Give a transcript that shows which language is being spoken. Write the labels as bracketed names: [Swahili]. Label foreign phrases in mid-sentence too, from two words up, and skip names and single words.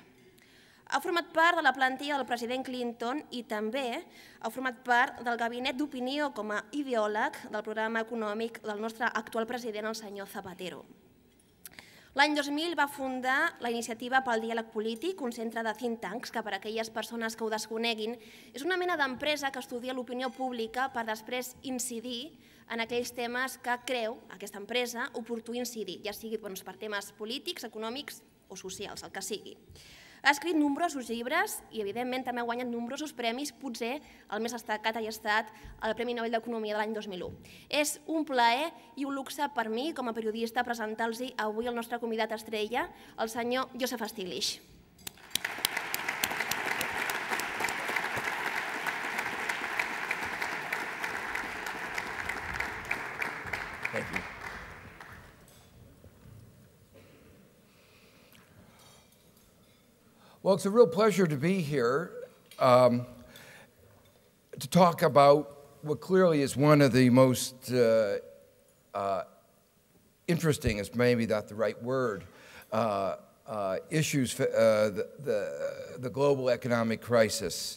[Catalan] Ha format part de la plantilla del president Clinton i també ha format part del gabinet d'opinió com a ideòleg del programa econòmic del nostre actual president, el senyor Zapatero. L'any 2000 va fundar la Iniciativa pel Diàleg Polític, un centre de [English] think tanks [Catalan] que, per a aquelles persones que ho desconeguin, és una mena d'empresa que estudia l'opinió pública per després incidir en aquells temes que creu aquesta empresa oportú incidir, ja sigui per temes polítics, econòmics o socials, el que sigui. Ha escrit nombrosos llibres i, evidentment, també ha guanyat nombrosos premis. Potser el més destacat ha estat el Premi Nobel d'Economia de l'any 2001. És un plaer i un luxe per mi, com a periodista, presentar-los avui el nostre convidat estrella, el senyor Joseph Stiglitz. Gràcies. [English] Well, it's a real pleasure to be here to talk about what clearly is one of the most interesting, is maybe not the right word, issues, the global economic crisis.